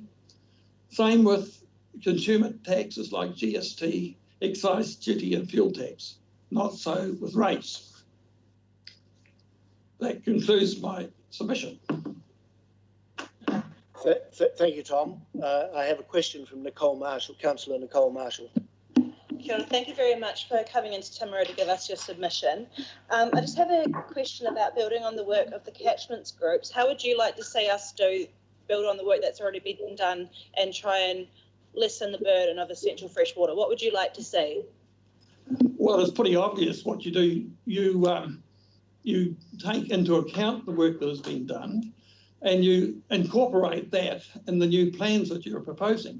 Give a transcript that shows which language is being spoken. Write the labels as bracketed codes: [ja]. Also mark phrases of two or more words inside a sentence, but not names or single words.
[en] Same with consumer taxes like GST, excise duty and fuel tax. Not so with rates. That concludes my submission. Thank you, Tom. I have a question from Nicole Marshall, Councillor Nicole Marshall. [mi] Kia ora. [en] Thank you very much for coming into Timaru to give us your submission. I just have a question about building on the work of the catchments groups. How would you like to see us build on the work that's already been done and try and lessen the burden of essential fresh water? What would you like to see? Well, it's pretty obvious what you do. You take into account the work that has been done and you incorporate that in the new plans that you're proposing.